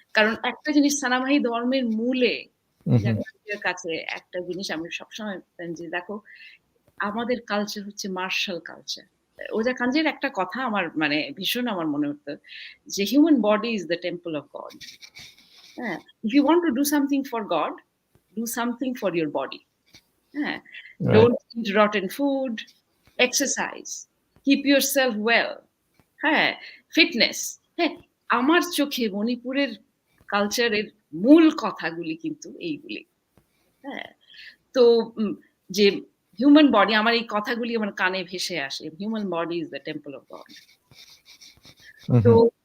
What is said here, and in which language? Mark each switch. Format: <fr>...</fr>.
<bn>কারণ একটা জিনিস সানামাহি ধর্মের মূলে জাকারিয়ার কাছে একটা জিনিস আমি সবসময় বলতাম যে, "দেখো, আমাদের কালচার হচ্ছে মার্শাল কালচার।" ওজা কাঞ্জির একটা কথা আমার মানে ভীষণ আমার মনে হতো যে,</bn> <en>"Human body is the temple of God." হ্যাঁ? "If you want to do something for God, do something for your body." হ্যাঁ? Right. Don't eat rotten food, exercise, keep yourself well, হ্যাঁ?</en> <bn>ফিটনেস, হ্যাঁ? আমার চোখে মণিপুরের কালচারের মূল কথাগুলি কিন্তু এইগুলি। হ্যাঁ? তো যে হিউম্যান বডি আমার এই কথাগুলি আমার কানে ভেসে আসে।</bn> <en>Human body is the temple of God. হুম, তো হুম।</en>